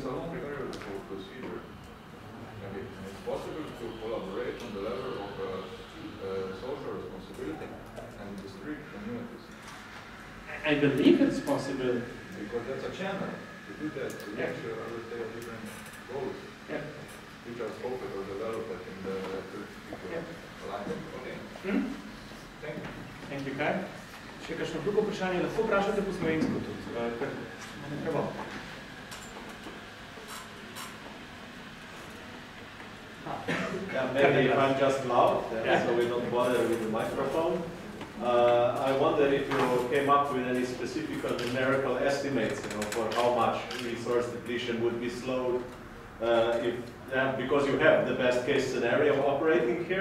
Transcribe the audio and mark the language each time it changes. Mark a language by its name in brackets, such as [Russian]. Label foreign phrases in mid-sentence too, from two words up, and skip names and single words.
[English] It's a long variable procedure. And it's possible to collaborate on the level of social responsibility and district communities. I believe it's possible. Because that's a channel to do that, to reach, I would say, different goals, which are spoken or developed in the alignment. Okay. Thank you. Thank you, Kai. [Slovenian] Še kakšno drugo vprašanje, lahko vprašate po slovensko tudi. [English] Maybe if I'm just loud, so we don't bother with the microphone. I wonder if you came up with any specific numerical estimates, for how much resource depletion would be slowed, because you have the best case scenario operating here.